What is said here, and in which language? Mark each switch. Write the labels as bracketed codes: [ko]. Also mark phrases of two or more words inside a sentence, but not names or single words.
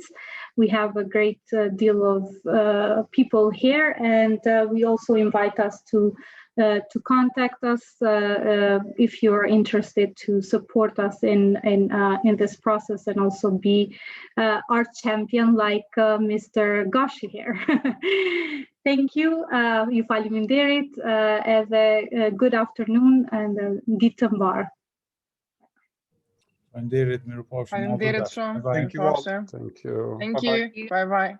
[en] We have a great deal of people here, and we also invite us to contact us if you're interested to support us in this process and also be our champion like Mr. Gashi here. Thank you. [sq] Ju faleminderit. [en] Have a good afternoon and [sq] ditë mbar. Faleminderit, mirupafshim. Faleminderit shumë. [en] Thank you all. Thank you. Thank Bye-bye. you. Bye bye.